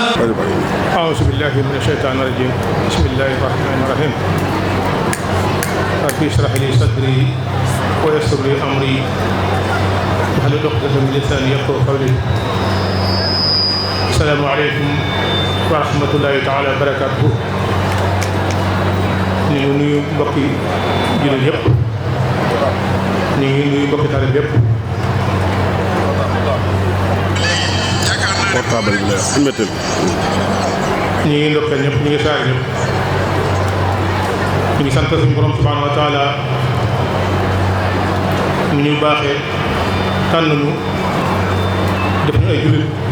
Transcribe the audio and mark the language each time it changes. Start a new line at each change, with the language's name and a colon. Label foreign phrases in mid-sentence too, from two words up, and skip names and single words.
Arabic: أعوذ بالله من الشيطان الرجيم. بسم الله الرحمن الرحيم. رب اشرح لي صدري ويسر لي أمري واحلل عقدة من لساني يفقهوا قولي. السلام عليكم ورحمة الله تعالى وبركاته.
Wolof: ñu ngi nuyu mbokki jullit yëpp, ñu ngi nuyu mbokki taalib yëpp. portable bi la météo. ñu ngi ndokkeel ñëpp, ñu ngi saar ñëpp. ñu ngi sant suñu borom
Arabic: سبحانه وتعالى
Wolof: mu ñuy baaxee tànn ñu def ñu ay jullit.